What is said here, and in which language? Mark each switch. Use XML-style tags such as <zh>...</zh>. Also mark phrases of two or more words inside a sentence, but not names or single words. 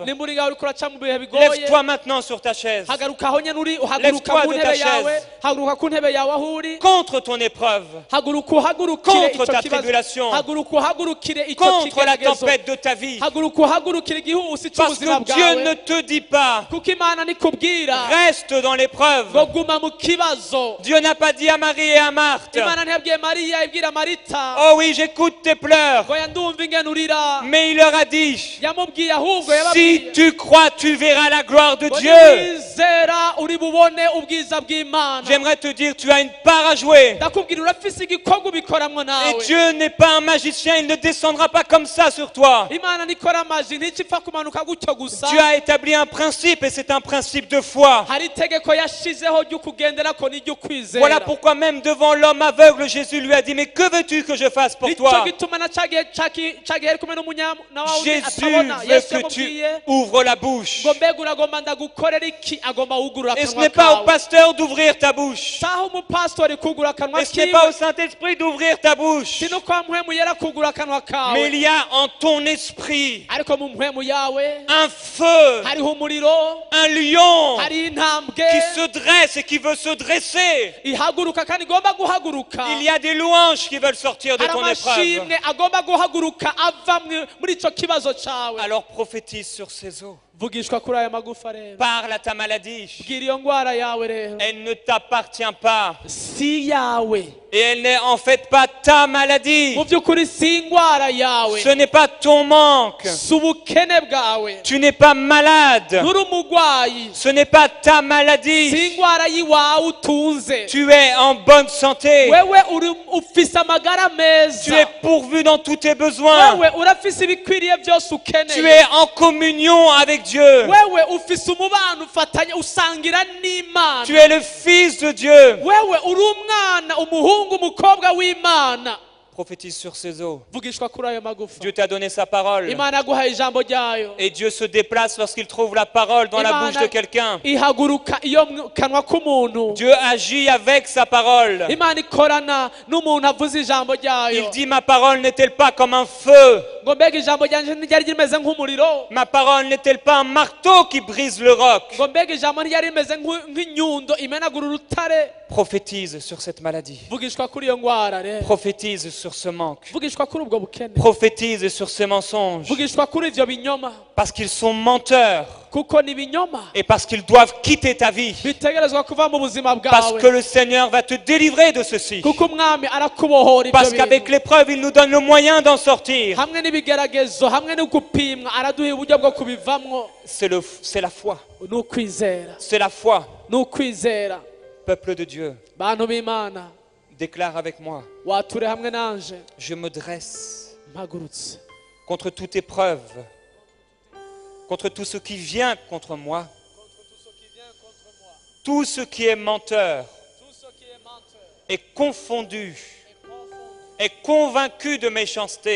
<rn>nimba uri ngaho uriko uraca mu bihe bigoye</rn> <fr>lève-toi maintenant sur ta chaise.</fr> <rn>hagaruka aho nyene uri uhaguruka</rn> <fr>Lève-toi</fr> <rn>ku</rn> <fr>de ta</fr> <rn>ntebe yawe</rn> <fr>chaise.</fr> <rn>haguruka ku ntebe yawe aho uri</rn> <fr>Contre ton épreuve,</fr> <rn>haguruka uhagurukire</rn> <fr>Contre</fr> <rn>ico</rn> <fr>ta</fr> <rn>kibazo</rn> <fr>tribulation.</fr> <rn>haguruka uhagurukire ico</rn> <fr>contre la</fr> <rn>kigeragezo</rn> <fr>tempête de ta vie.</fr> <rn>haguruka uhagurukire igihusi</rn> <fr>Parce</fr> <rn>c'ubuzima</rn> <fr>que Dieu ne</fr> <rn>bwawe</rn> <fr>te dit pas,</fr> <rn>kuko Imana nikubwira</rn> <fr>reste dans l'épreuve.</fr> <rn>ngo guma mu kibazo</rn> <fr>Dieu n'a pas dit à Marie et à Marthe,</fr> <rn>Imana ntiyabwiye Mariya ibwira Marita</rn> <fr>oh oui, j'écoute tes pleurs.</fr> <rn>ngo yandumva ingene urira</rn> <fr>Mais il leur a dit,</fr> <rn>yamubwiye ahubwo</rn> <fr>si</fr> <rn>yababwiye</rn> <fr>tu crois, tu verras la gloire de</fr> <rn>ngo</rn> <fr>Dieu.</fr> <rn>niwizera uri bubone ubwiza bw'Imana</rn> <fr>J'aimerais te dire, tu as une part à jouer.</fr> <rn>ndakubwira urafise igikorwa ubikoramwo</rn> <fr>Et</fr> <rn>nawe</rn> <fr>Dieu n'est pas un magicien, il ne descendra pas comme ça sur toi.</fr> <rn>imana nikora amaji nticipfa kumanuka gutyo gusa</rn> <fr>Dieu a établi un principe et c'est un principe de foi.</fr> <rn>hari itegeko yashizeho ryo kugenderako n'iryo kwizera</rn> <fr>Voilà pourquoi même devant l'homme aveugle, Jésus lui a dit, mais que veux-tu que je fasse pour</fr> <rn>nicyo</rn> <fr>toi?</fr> <rn>gituma na cagihe ari kumwe n'umunyana wawe</rn> <fr>Jésus</fr> <rn>atabona</rn> <fr>veut</fr> <rn>yesu</rn> <fr>que tu</fr> <rn>yamubwiye</rn> <fr>ouvres la bouche.</fr> <rn>ngo mbega uragomba ndagukorera iki agomba wugurura</rn> <fr>Et ce</fr> <rn>akanwa</rn> <fr>n'est pas au</fr> <rn>kawe</rn> <fr>pasteur d'ouvrir ta bouche.</fr> <rn>saho umupasitori kugura akanwa</rn> <fr>Et ce n'est</fr> <rn>kiwe</rn> <fr>pas au Saint-Esprit d'ouvrir ta bouche.</fr> <rn>si no kwa mpwemu yera kugura akanwa kawe</rn> <fr>Mais il y a en ton esprit</fr> <rn>ariko mu mpwemu yawe</rn> <fr>un feu,</fr> <rn>hariho umuriro</rn> <fr>un lion</fr> <rn>hari intambwe</rn> <fr>qui se dresse et qui veut se dresser.</fr> <rn>ihaguruka kandi igomba guhaguruka</rn> <fr>Il y a des louanges qui veulent sortir de</fr> <rn>hari</rn> <fr>ton épreuve.</fr> <rn>amashimwe agomba guhaguruka ava muri ico kibazo cawe</rn> <fr>Alors prophétise sur ces eaux.</fr> <rn>vugishwa kuri aya magufa rero</rn> <fr>Parle à ta maladie.</fr> <rn>bwira iyo ngwara yawe rero</rn> <fr>Elle ne t'appartient pas.</fr> <rn>si yawe</rn> <fr>Et elle n'est en fait pas ta maladie.</fr> <rn>mu by'ukuri si ingwara yawe</rn> <fr>Ce n'est pas ton manque.</fr> <rn>si ubukene bwawe</rn> <fr>Tu n'es pas malade.</fr> <rn>nturi umugwayi</rn> <fr>Ce n'est pas ta</fr> <rn>si</rn> <fr>maladie.</fr> <rn>ingwara y'iwawe utunze</rn> <fr>Tu es en bonne santé.</fr> <rn>wewe ufise amagara</rn> <fr>Tu es</fr> <rn>meza</rn> <fr>pourvu dans tous tes besoins.</fr> <rn>wewe urafise ibikwiriye byose</rn> <fr>Tu</fr> <rn>ukeneye</rn> <fr>es en communion avec Dieu.</fr> <rn>wewe ufise umubano ufatanya usangira n'imana</rn> <fr>Tu es le fils de Dieu.</fr> <rn>wewe uri umwana umuhungu umukobwa w'imana</rn> <fr>Prophétise sur ces eaux.</fr> <rn>vugishwa kuri ayo magufa</rn> <fr>Dieu t'a donné sa parole.</fr> <rn>imana yaguhaye ijambo ryayo</rn> <fr>Et Dieu se déplace lorsqu'il trouve la parole dans la bouche de quelqu'un.</fr> <rn>ihaguruka iyo mu kanwa k'umuntu</rn> <fr>Dieu agit avec sa parole.</fr> <rn>imana ikorana n'umuntu avuze ijambo ryayo</rn> <fr>Il dit, ma parole n'est-elle pas comme un feu?</fr> <rn>ngo mbega ijambo ryanje ntiryari rimeze nk'umuriro</rn> <fr>Ma parole n'est-elle pas un marteau qui brise le roc?</fr> <rn>ngo mbega ijambo ntiryari rimeze nk'inyundo imenagura urutare</rn> <fr>Prophétise sur cette maladie.</fr> <rn>vugishwa kuri iyo ngwara rero</rn> <fr>Prophétise sur ce manque.</fr> <rn>vugishwa kuri ubwo bukene</rn> <fr>Prophétise sur ces mensonges.</fr> <rn>vugishwa kuri ivyo binyoma</rn> <fr>Parce qu'ils sont menteurs.</fr> <rn>kuko ni ibinyoma</rn> <fr>Et parce qu'ils doivent quitter ta vie.</fr> <rn>bitegerezwa kuva mu buzima</rn> <fr>Parce que</fr> <rn>bwawe</rn> <fr>le Seigneur va te délivrer de ceci.</fr> <rn>kuko umwami arakubohora</rn> <fr>Parce</fr> <rn>ibyo</rn> <fr>qu'avec</fr> <rn>bintu</rn> <fr>l'épreuve, il nous donne le moyen d'en sortir.</fr> <rn>hamwe n'ibigeragezo hamwe no gupimwa araduha uburyo bwo kubivamwo</rn> <fr>C'est la foi.</fr> <rn>ni ukwizera</rn> <fr>C'est la foi.</fr> <rn>ni ukwizera</rn> <fr>Peuple de Dieu,</fr> <rn>bantu b'imana</rn> <fr>déclare avec moi,</fr> <rn>wature hamwe nanje</rn> <fr>je me dresse</fr> <rn>mpagurutse</rn> <fr>contre toute épreuve, contre tout ce qui vient contre moi, tout ce qui est menteur, est confondu, est convaincu de méchanceté.</fr>